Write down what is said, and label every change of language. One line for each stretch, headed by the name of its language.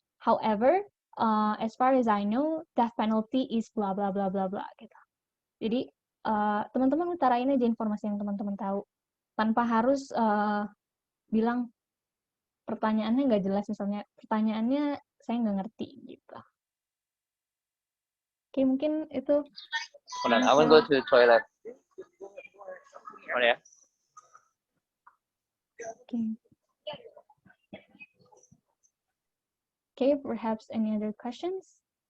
English: However, as far as I know, death penalty is bla bla bla bla bla gitu.
Indonesian: Jadi teman-teman utarain aja informasi yang teman-teman tahu, tanpa harus bilang pertanyaannya nggak jelas, misalnya pertanyaannya saya nggak ngerti gitu. Oke, mungkin itu.
English: Hold on, I will go to the toilet. Oh ya. Okay, perhaps any other questions?